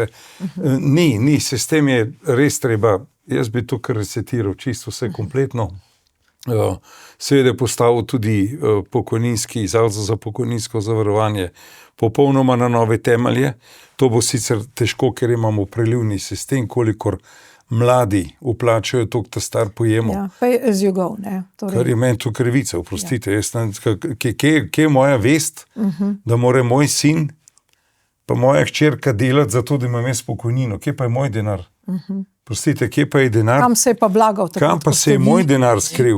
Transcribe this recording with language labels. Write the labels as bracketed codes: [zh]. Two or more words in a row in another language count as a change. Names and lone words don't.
[sl] Ni, sistem je res treba, jaz bi to kar resetiral, čisto vse kompletno. Seveda postavil tudi pokojninski zavod za pokojninsko zavarovanje popolnoma na nove temelje. To bo sicer težko, ker imamo prelivni sistem, kolikor mladi vplačajo toliko ta star pojemo. Ja, [en] pay as you go, [sl] ne. Kar je meni to krivica, oprostite. Kje je moja vest, da mora moj sin pa moja hčerka delati za to, da imam jaz pokojnino? Kje pa je moj denar? Prostite, kje pa je denar? Kam se je pa blagal? Kam pa se je moj denar skril?